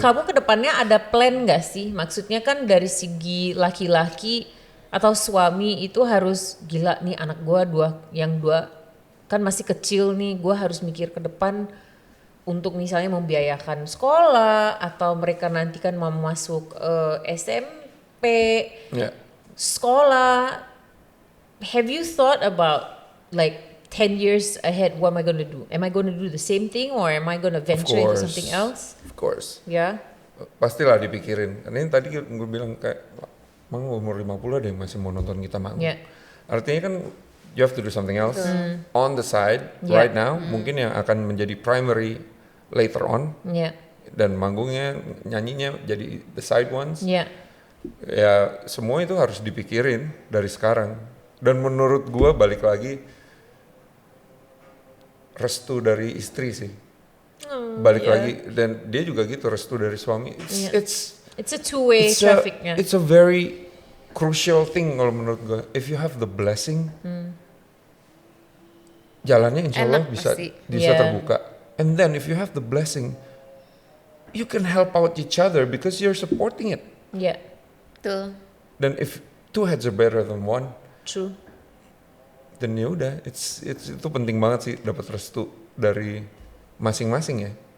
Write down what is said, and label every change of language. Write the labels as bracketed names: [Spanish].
[Indonesian] Kamu kedepannya ada plan gak sih? Maksudnya kan dari segi laki-laki atau suami itu harus gila nih anak gua dua kan masih kecil nih, gua harus mikir ke depan untuk misalnya membiayakan sekolah atau mereka nanti kan mau masuk SMP, Ya. sekolah. [English] Have you thought about like 10 years ahead, what am I gonna do? Am I gonna do the same thing or am I gonna venture into something else? Of course. [Indonesian] Ya. Pastilah dipikirin. Karena ini tadi gue bilang kayak, Mang umur 50 ada yang masih mau nonton kita Mang. Ya. Artinya kan [English] you have to do something else on the side Yeah. right now. [Indonesian] Mungkin yang akan menjadi primary later on. Ya. Dan manggungnya, nyanyinya jadi [English] the side ones. [Indonesian] Ya. Ya semua itu harus dipikirin dari sekarang. Dan menurut gua balik lagi, restu dari istri sih. Balik [English] yeah. [Indonesian] lagi, dan dia juga gitu, restu dari suami. [English] Yeah. It's a two-way trafficnya. It's a very crucial thing [Indonesian] kalau menurut gua. [English] If you have the blessing, [Indonesian] jalannya insya Allah Enak bisa pasti. [English] Yeah. [Indonesian] terbuka. [English] And then if you have the blessing, you can help out each other because you're supporting it. [Indonesian] Ya, Tuh. Dan [English] if two heads are better than one, true. [Indonesian] dan ya udah, itu penting banget sih dapat restu dari masing-masing ya.